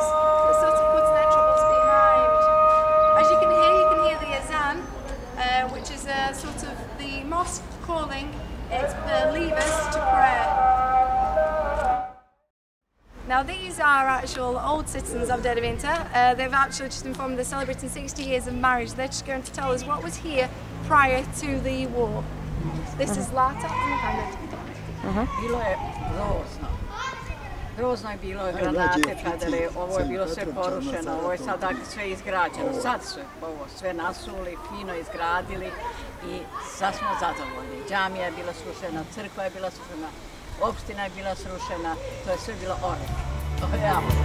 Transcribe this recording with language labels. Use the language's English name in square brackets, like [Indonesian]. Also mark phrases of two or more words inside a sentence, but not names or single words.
[English] They're sort of putting their troubles behind. As you can hear the azan, which is sort of the mosque calling its believers to prayer. Now these are actual old citizens of Dervinta. They've actually just informed they're celebrating 60 years of marriage. They're just going to tell us what was here prior to the war. This is Lata and Mohamed. [Bosnian] Bilo je grozno. Grozno je bilo granate padale, ovo je bilo sve porušeno, ovo je sad sve izgrađeno. Sad su ovo sve nasuli, fino izgradili i sad smo zadovoljni. Džamija je bila srušena, crkva je bila srušena, opština je bila srušena, to je sve bilo orek.